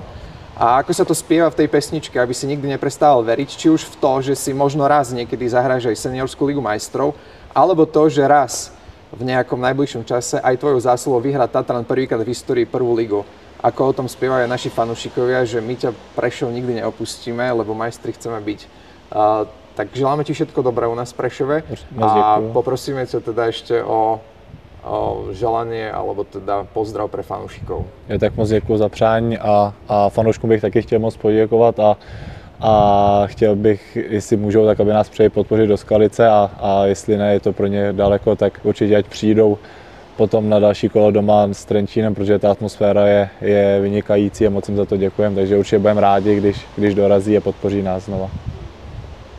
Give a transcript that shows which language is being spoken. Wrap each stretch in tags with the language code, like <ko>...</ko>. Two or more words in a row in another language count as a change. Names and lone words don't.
<sk>A ako sa to spieva v tej pesničke, aby si nikdy neprestával veriť, či už v to, že si možno raz niekedy zahráš aj seniorskú ligu majstrov, alebo to, že raz v nejakom najbližšom čase aj tvojou zásluhou vyhrá Tatran prvýkrát v histórii prvú ligu. Ako o tom spievajú aj naši fanúšikovia, že my ťa Prešov nikdy neopustíme, lebo majstri chceme byť. Tak želáme ti všetko dobré u nás v Prešove a poprosíme ťa teda ešte o želanie alebo teda pozdrav pre fanúšikov.</sk> <cs>Ja tak moc děkuji za přání a fanouškům bych taky chtěl moc poděkovat a chtěl bych, jestli můžou, tak aby nás přijeli podpořit do Skalice a jestli ne, je to pro ně daleko, tak určitě ať přijdou potom na další kolo doma s Trenčínem, protože ta atmosféra je vynikající a moc jim za to děkujeme, takže určitě budeme rádi, když dorazí a podpoří nás znova.</cs>